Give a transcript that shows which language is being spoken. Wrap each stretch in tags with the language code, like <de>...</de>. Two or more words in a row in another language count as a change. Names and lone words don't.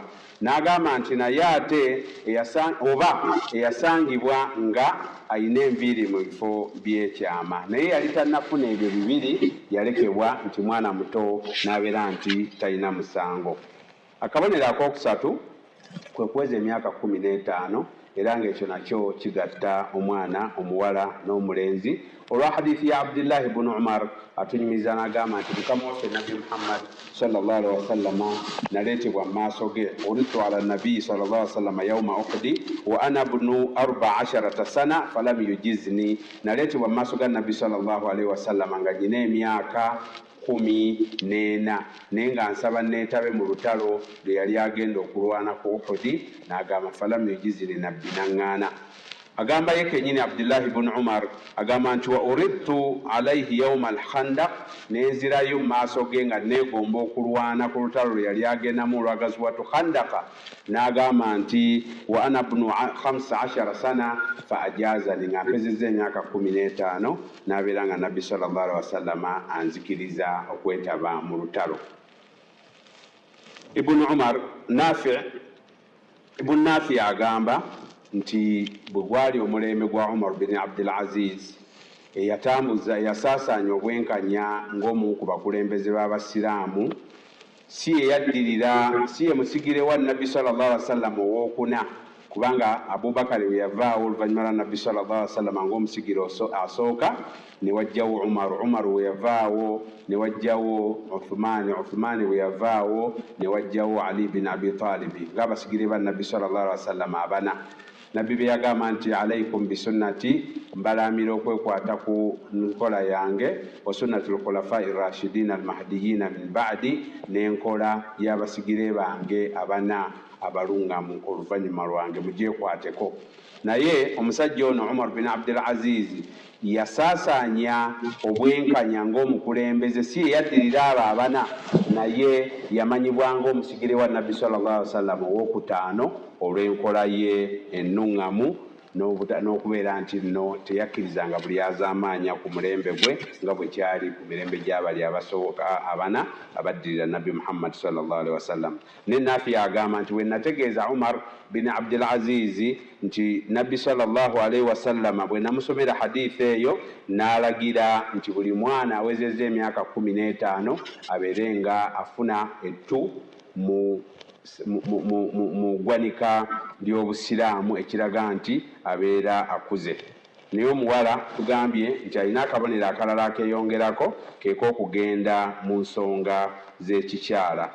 <lg>N'agamba nti naye ate eyasangibwa nga ayina enviiri mu bifo by'ekyama, naye yali tannafuna ebyo bibiri, yalekebwa nti mwana muto n'abeera nti talina musango. Akabonero akookusatu kwe kuweza emyaka 15, era ng'ekyo nakyo kigatta omwana omuwala n'omulenzi. Olwa hadithi ya Abdullah ibn Umar atunyumiza n'agamba nti mukama waffe Nabbi Muhammad</lg> <ar>صلى الله عليه وسلم</ar> <lg>naleetebwa mu maaso ge,</lg> <ar>عرضت على النبي صلى الله عليه وسلم يوم أحد وأنا ابن 14 سنة فلم يجزني,</ar> <lg>naleetebwa mu maaso ga Nabbi</lg> <ar>صلى الله عليه وسلم</ar> <lg>nga nyina emyaka 14, naye nga nsaba neetabe mu lutalo lwe yali agenda okulwana ku Uhudi, n'agamba</lg> <ar>فلم يجزني,</ar> <lg>nabbi n'aŋŋaana. Agamba ye kennyini Abdullah ibn Umar agamba nti</lg> <ar>وعرضت عليه يوم الخندق,</ar> <lg>nenzirayo mu maaso ge nga neegomba okulwana ku lutalo lwe yali agendamu olwa</lg> <ar>غزوة الخندق,</ar> <lg>n'agamba nti</lg> <ar>وأنا ابن 15 سنة فأجازني,</ar> <lg>nga mpezezza emyaka 15 n'abeera nga Nabbi</lg> <ar>صلى الله عليه وسلم</ar> <lg>anzikiriza okwetaba mu lutalo. Ibn Umar Ibn Nafi agamba nti bwe gwali omulembe gwa Umar bin Abdul Aziz yasaasaanya obwenkanya ng'omu ku bakulembeze b'Abasiraamu, si ye musigire wa Nabbi</lg> <ar>صلى الله عليه وسلم</ar> <lg>owookuna, kubanga Abubakar we yavaawo oluvannyuma lwa Nabbi</lg> <ar>صلى الله عليه وسلم</ar> <lg>ng'omusigire asooka, ne wajjawo Umar we yavaawo ne wajjawo Uthman we yavaawo ne wajjawo Ali bin Abi Talib ng'abasigire ba Nabbi</lg> <ar>صلى الله عليه وسلم</ar> <lg>abana. Nabbi bye yagamba nti</lg> <ar>عليكم بسنتي,</ar> <lg>mbalamira okwekwata ku nkola yange,</lg> <ar>وسنة الخلفاء الراشدين المهديين من بعدي,</ar> <lg>n'enkola y'abasigire bange abana abalungamu oluvannyuma lwange, mugyekwateko. Naye omusajja ono Umar bin Abdul Aziz yasaasaanya obwenkanya ng'omukulembeze, si ye yaddirira abo abana, naye yamanyibwa ng'omusigire wa Nabbi</lg> <ar>صلى الله عليه وسلم</ar> <lg>owookutaano olw'enkola ye ennuŋŋamu n'okubeera nti nno teyakkirizanga buli azaamaanya ku mulembe gwe nga bwe kyali ku mirembe gy'abali abasooka abana abaddirira Nabbi Muhammad</lg> <ar>صلى الله عليه وسلم.</ar> <lg>Ne Nafi agamba nti we nategeeza Umar bin Abdul Aziz nti Nabbi</lg> <ar>صلى الله عليه وسلم</ar> <lg>bwe namusomera hadithi eyo n'alagira nti buli mwana awezezza emyaka 15 abeere nga afuna ettu mu ggwanika ly'Obusiraamu ekiraga nti abeera akuze. Naye omuwala tugambye nti alina akabonero akalala akeeyongerako kek'okugenda mu nsonga z'ekikyala.</lg>